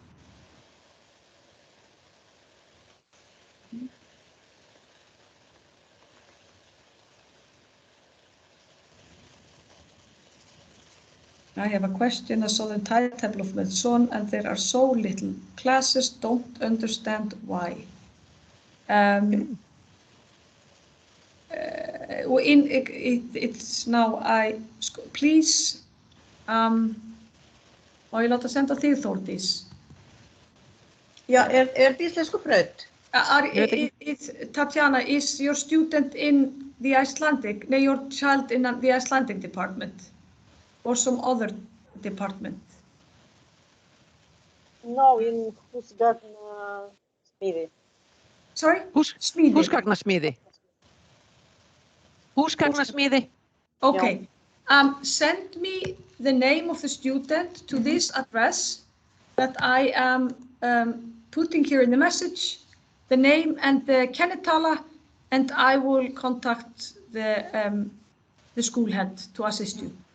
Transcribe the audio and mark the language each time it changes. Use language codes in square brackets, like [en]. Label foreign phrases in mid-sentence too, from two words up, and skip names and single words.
[en] I have a question. I saw the timetable of my son and there are so little classes, don't understand why. It's now, please, [is] má ég láta senda þig Þórdís? Já, íslensku braut? [en] Tatjana, is your student in the Icelandic, no, your child in the Icelandic department or some other department? No, in húsgagnasmíði. Sorry? [is] Smíði. Húsgagnasmíði. Húsgagnasmíði. [en] Okay. Send me the name of the student to this address that I am putting here in the message, the name and the kennitala, and I will contact the school head to assist you.